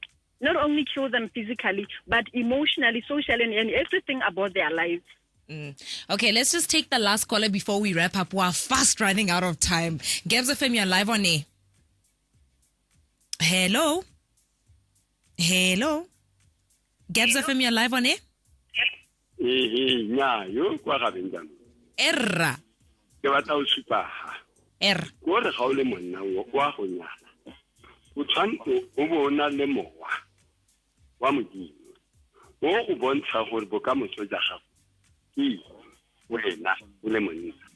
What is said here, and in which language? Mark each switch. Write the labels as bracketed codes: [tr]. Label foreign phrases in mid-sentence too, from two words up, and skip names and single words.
[en] Not only kill them physically, but emotionally, socially, and everything about their lives. Okay, let's just take the last caller before we wrap up. We're fast running out of time. Gabs FM, you're live on air. Hello? Gabs FM, you're live on air? [tn] Erra. wa modimo o go bontsha gore bokamoso ja gago ke wena o le monna